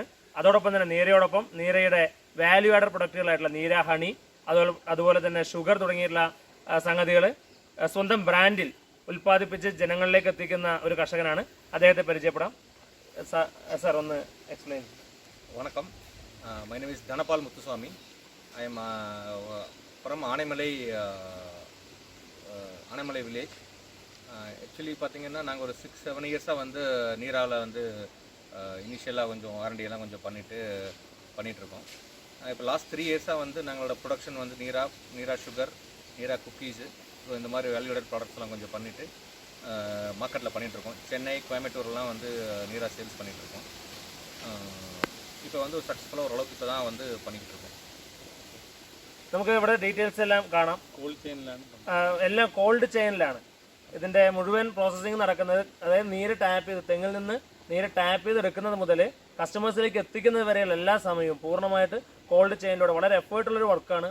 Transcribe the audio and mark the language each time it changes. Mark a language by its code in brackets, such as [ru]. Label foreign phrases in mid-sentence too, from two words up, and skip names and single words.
[ml] അതോടൊപ്പം തന്നെ നീരയോടൊപ്പം നീരയുടെ [en] value added [ml] പ്രൊഡക്റ്റുകളായിട്ടുള്ള നീര ഹണി, അതുപോലെ തന്നെ ഷുഗർ തുടങ്ങിയിട്ടുള്ള സംഗതികൾ സ്വന്തം ബ്രാൻഡിൽ ഉൽപ്പാദിപ്പിച്ച് ജനങ്ങളിലേക്ക് എത്തിക്കുന്ന ഒരു കർഷകനാണ്. അദ്ദേഹത്തെ പരിചയപ്പെടാം. സാർ ഒന്ന് എക്സ്പ്ലെയിൻ. [en] വണക്കം. my name is ധനപാൽ മുത്തുസ്വാമി. I am from Anaimalai village. [ta] ஆக்சுவலி பார்த்தீங்கன்னா நாங்கள் ஒரு 6-7 இயர்ஸாக வந்து நீராவில் வந்து இனிஷியலாக கொஞ்சம் ஆர்என்டியெல்லாம் கொஞ்சம் பண்ணிகிட்ருக்கோம். இப்போ லாஸ்ட் 3 இயர்ஸாக வந்து நாங்களோட ப்ரொடக்ஷன் வந்து நீரா சுகர், நீரா குக்கீஸு, ஸோ இந்த மாதிரி [en] value-added products [ta] கொஞ்சம் பண்ணிவிட்டு மார்க்கெட்டில் பண்ணிகிட்ருக்கோம். சென்னை, கோயம்புத்தூர்லாம் வந்து நீரா சேல்ஸ் பண்ணிகிட்ருக்கோம். ഇപ്പോൾ வந்து സക്സസ്ഫുൾ ഓരളவுக்கு ഇപ്പോൾ தான் வந்து பண்ணிக்கிட்டு இருக்கோம். [ml] നമുക്ക് ഇവിടെ ഡീറ്റെയിൽസ് എല്ലാം കാണാം. [en] cold chain, [ml] എല്ലാം [en] cold chain [ml] ഇതിൻ്റെ മുഴുവൻ പ്രോസസ്സിങ് നടക്കുന്നത്. അതായത് നീര് ടാപ്പ് ചെയ്ത്, തെങ്ങിൽ നിന്ന് നീര് ടാപ്പ് ചെയ്ത് എടുക്കുന്നത് മുതൽ കസ്റ്റമേഴ്സിലേക്ക് എത്തിക്കുന്നത് വരെയുള്ള എല്ലാ സമയവും പൂർണ്ണമായിട്ട് [en] cold chain [ml] വളരെ എഫേർട്ടുള്ളൊരു വർക്കാണ്.